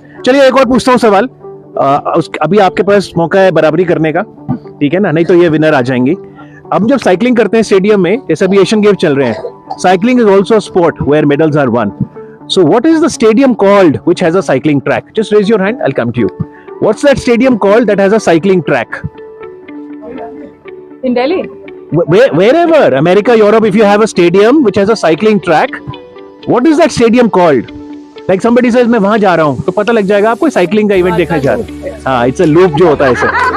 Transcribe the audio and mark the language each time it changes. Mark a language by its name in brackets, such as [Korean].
[Hindi] चलिए एक और पूछता हूँ सवाल, अभी आपके पास मौका है बराबरी करने का, ठीक है ना, नहीं तो ये विनर आ जाएंगी। अब जब साइकिलिंग करते हैं स्टेडियम में, जैसे अभी एशियन गेम्स चल रहे हैं, [English] Cycling is also a sport where medals are won. So what is the stadium called which has a cycling track? Just raise your hand, I will come to you. What's that stadium called that has a cycling track? In Delhi? Wherever, America, Europe, if you have a stadium which has a cycling track, what is that stadium called? Like somebody says [Hindi] मैं वहां जा रहा हूँ, तो पता लग जाएगा आपको साइकिलिंग का इवेंट देखने जा रहे हैं। हाँ, इट्स अ लूप जो होता है इसे।